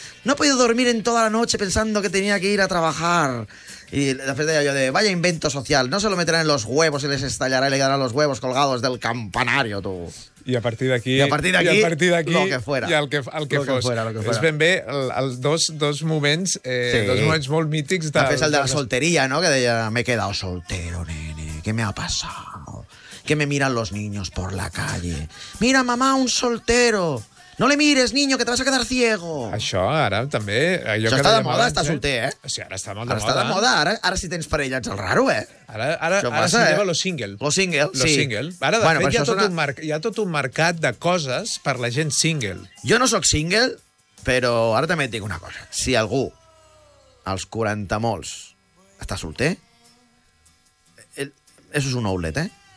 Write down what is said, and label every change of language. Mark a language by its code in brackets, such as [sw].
[es] No he podido dormir en toda la noche pensando que tenía que ir a trabajar. Y después de ello, vaya invento social, no se lo meterán en los huevos y les estallará y le quedarán los huevos colgados del campanario, tú. [ca] I a partir d'aquí... [es] Lo que fuera. [ca] I el que fos. És ben bé, dos moments molt mítics... De fet, el de la solteria, [es] ¿no? [ca] Que deia, [es] me he quedado soltero, nene, ¿qué me ha pasado? ¿Qué me miran los niños por la calle? Mira, mamá, un soltero. No le mires, niño, que te vas a quedar ciego. [ca] Això ara també... Això està de moda, està solter, eh? Sí, ara està molt de moda. Ara està de moda, ara si tens parella ets el raro, eh? Ara s'hi lleva lo single. Lo single, sí. Lo single. Ara, de fet, hi ha tot un mercat de coses per la gent single. Jo no sóc single, però ara també et dic una cosa. Si algú, als 40 molts, està solter, [es] eso es un outlet, [ca] eh?